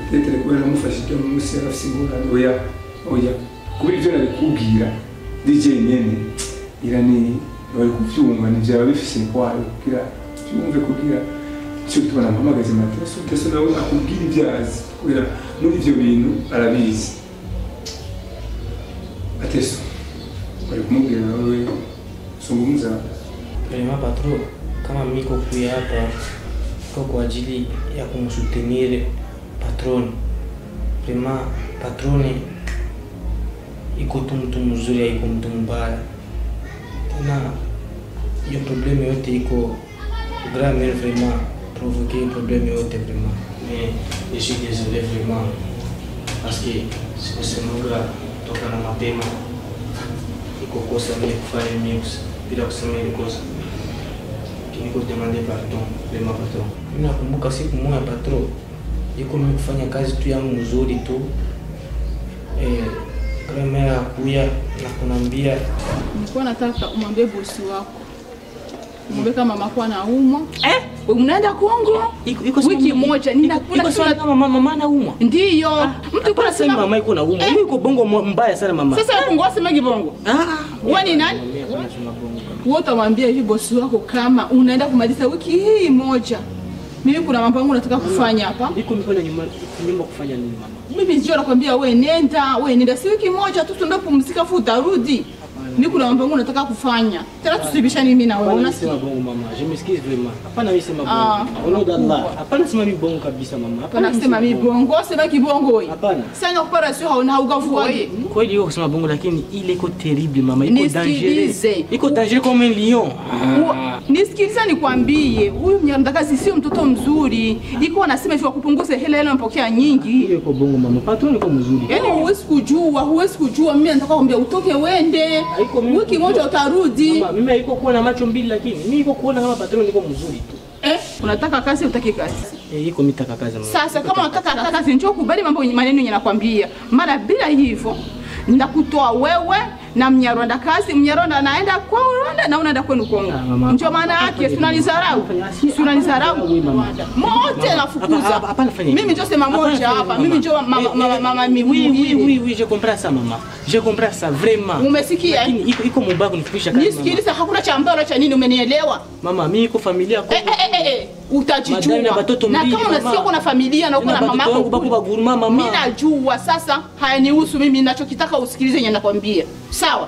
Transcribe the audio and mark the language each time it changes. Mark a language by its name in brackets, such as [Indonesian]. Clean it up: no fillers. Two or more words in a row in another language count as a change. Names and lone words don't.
[Rundi] munsi yarafise ingorane oya oya kubera ivyo nabikubwira DJ nyene irani bari kuvyumva ntivyaba bifise kwayo kugira byumve kugira cyo tubona mpamagaze Mateso nawe akubwira ivyazi kugira muri ivyo bintu arabizi Mateso bari kumubwira nawe zungumza [Swahili] Prima patron, kama miko kuya hapa kwa ajili ya kumsutenir patroni. Prima patroni iko tu mtu mzuri, haiko mtu mbaya. Tena hiyo probleme yote iko [French] grand-mère vraiment provoquer probleme [Swahili] yote vraiment. [French] Mais je suis désolé vraiment parce que [Swahili] sikusemuga toka na mapema iko kosa mimi kufanya mimi bila kusema ile kosa. Niko [French] demander pardon, vraiment patron. [Swahili] Mimi nakumbuka siku moja patron, iko mimi kufanya kazi tu yangu mzuri tu. Grand-mère akuya na kunambia nilikuwa nataka umwambie bosi wako. Umwambie kama mama kwa anaumwa. Unaenda Kongo? Wiki moja iko swala kama mama anaumwa. Ndio. Mtu kwa sema mama iko naumwa. Mimi iko bongo mbaya sana mama. Sasa Kongo asema kibongo. Wewe ni nani? Wewe utamwambia hivi bosi wako kama unaenda kumaliza wiki hii moja. Mimi kuna mambo yangu nataka kufanya hapa. Niko na nyumba kufanya nini mama? Mimi sio nakwambia wewe nenda si wiki moja tu tuende kupumzika fu utarudi. Mimi kuna mambo yangu nataka kufanya. Tena tusibishane mimi na wewe. Unasema bongo mama. [French] Je m'excuse vraiment. [Swahili] Hapana mimi sema bongo. Ono dalla. Hapana sema mimi bongo kabisa mama. Hapana sema mimi bongo, sema kibongo wewe. Hapana. Sasa kupara sio hauna ugavua wewe. Kweli yuko kusema bongo lakini ile iko terrible mama. Iko dangereux. [French] Iko dangereux comme un lion. [Swahili] Nisikiliza nikwambie, huyu mnyandakazi sio mtoto mzuri. Iko anasema hivi kupunguza hela anapokea nyingi. Ile iko bongo mama. Patron iko mzuri. Yaani huwezi kujua mimi nataka kuambia utoke uende. Wiki moja utarudi. Mama, mimi haiko kuwa na macho mbili lakini mimi iko kuona kama patron niko mzuri tu. Unataka kazi utaki kazi? Iko mitaka kazi mama. Sasa kama unataka kazi njoo kubali maneno yenye nakwambia. Mara bila hivyo ndakutoa wewe na Mnyarwanda kazi. Mnyarwanda anaenda kwa Rwanda na unaenda kwenu Kongo. Ndio maana yake tunalizarau. Mote nafukuza. Mimi ndio sema moja hapa. Mimi ndio mama [French] oui, je comprends ça maman. Je comprends ça vraiment. [Swahili] Umesikia? Lakini iko mbaya kunifikisha kazi. Nisikiliza hakuna cha mbaya cha nini umenielewa? Mama, mimi iko familia kwa. Utajijua. Na kama unasikia kuna familia na uko na mama yako. Mimi najua sasa hayanihusu mimi ninachokitaka usikilize yenye nakwambia. Sawa?